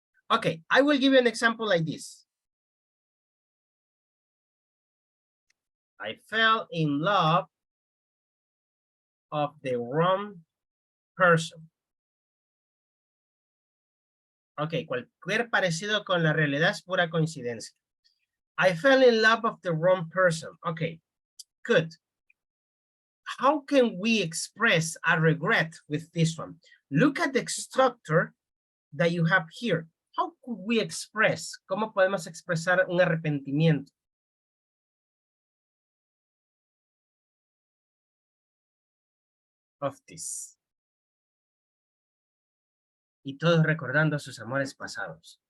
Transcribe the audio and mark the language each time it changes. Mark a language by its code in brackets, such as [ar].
[en] Okay, I will give you an example like this. I fell in love of the wrong person. [es] Ok, cualquier parecido con la realidad es pura coincidencia. [en] I fell in love of the wrong person. Okay, good. How can we express a regret with this one? Look at the structure that you have here. How could we express? [es] ¿Cómo podemos expresar un arrepentimiento? [en] Of this. [es] Y todos recordando sus amores pasados.